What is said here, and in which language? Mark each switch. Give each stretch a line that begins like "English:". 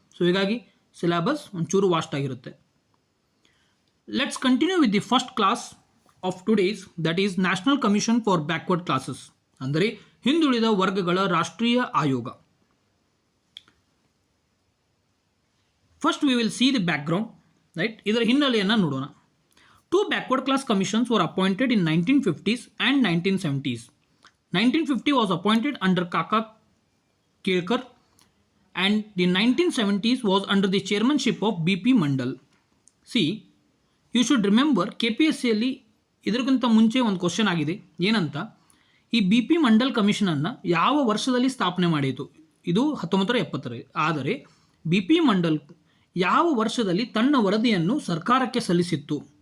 Kannada: So ಹೀಗಾಗಿ syllabus ಒಂಚೂರು vast ಆಗಿರುತ್ತೆ.
English: let's continue with the first class of today's, that is national commission for backward classes,
Kannada: ಅಂದರೆ ಹಿಂದುಳಿದ ವರ್ಗಗಳ ರಾಷ್ಟ್ರೀಯ ಆಯೋಗ.
English: First we will see the background, right.
Kannada: ಇದರ ಹಿನ್ನೆಲೆಯನ್ನು ನೋಡೋಣ.
English: 2 backward class commissions were appointed in 1950s and 1970s. 1950 was appointed under Kaka Kelkar and the 1970s was under the chairmanship of BP Mandal. See, you should remember
Kannada: KPSCಯಲ್ಲಿ ಇದಕ್ಕಿಂತ ಮುಂಚೆ ಒಂದು question ಆಗಿದೆ, ಏನಂತ, ಈ BP Mandal ಕಮಿಷನನ್ನು ಯಾವ ವರ್ಷದಲ್ಲಿ ಸ್ಥಾಪನೆ ಮಾಡಿತು? ಇದು 1970. ಆದರೆ BP ಮಂಡಲ್ ಯಾವ ವರ್ಷದಲ್ಲಿ ತನ್ನ ವರದಿಯನ್ನು ಸರ್ಕಾರಕ್ಕೆ ಸಲ್ಲಿಸಿತ್ತು?